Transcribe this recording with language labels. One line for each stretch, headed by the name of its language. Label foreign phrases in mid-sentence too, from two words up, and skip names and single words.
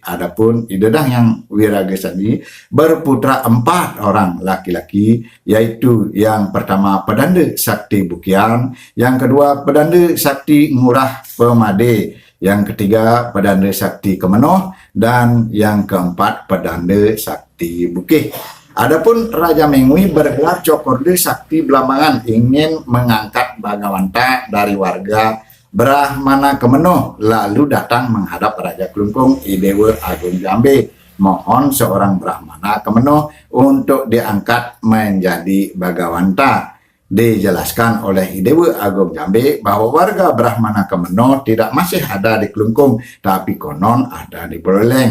Indonesian: Adapun Ide Dahnyang Wiragesandi berputra 4 orang laki-laki, yaitu yang pertama Pedanda Sakti Bukian, yang kedua Pedanda Sakti Ngurah Pemade, yang ketiga Pedanda Sakti Kemenoh, dan yang keempat Pedanda Sakti Bukih. Adapun Raja Mengui bergelar Cokorde Sakti Blambangan ingin mengangkat Bagawanta dari warga Brahmana Kemenoh, lalu datang menghadap Raja Klungkung Idewe Agung Jambe, mohon seorang Brahmana Kemenoh untuk diangkat menjadi Bagawanta. Dijelaskan oleh Idewe Agung Jambe bahwa warga Brahmana Kemenoh tidak masih ada di Klungkung, tapi konon ada di Buleleng.